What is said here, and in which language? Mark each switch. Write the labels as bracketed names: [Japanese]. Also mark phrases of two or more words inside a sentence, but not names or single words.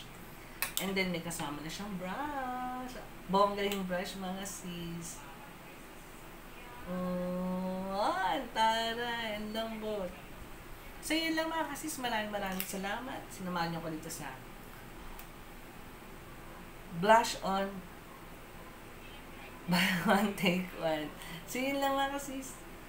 [Filipino] And then, may kasama na siyang brush. Bongga yung brush, mga sis. Oh, ang taray. Ang lambot. So, yun lang mga kasis. Maraming salamat. Sinamahan niyo ko dito sa [English] blush on buy one, take one. [Filipino] So, yun lang mga sis.